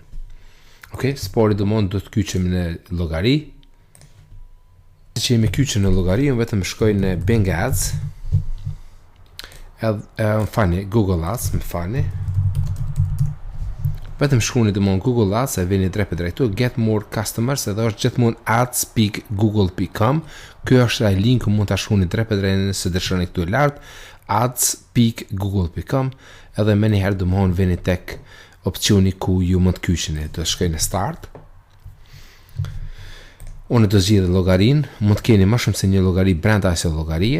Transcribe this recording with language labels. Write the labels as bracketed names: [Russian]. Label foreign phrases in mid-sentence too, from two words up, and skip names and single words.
[Albanian] Okej, spori do të kyçem në llogari. Që jemi kyçën në llogari, unë vetëm shkoj në Bing Ads. Google Ads, më falni. Vetëm shkruani Google Ads, e vini drejt [English] get more customers, [Albanian] edhe është gjithmonë ads.google.com. Ky është ai link ku mund ta shkruani drejt nëse dëshironi këtu lart, ads.google.com, edhe më njëherë vini tek opcioni ku ju mund të kyçeni. Do shkoj në start. Unë do zgjidh llogarin, mund të keni më shumë se një llogari brenda asaj llogarie.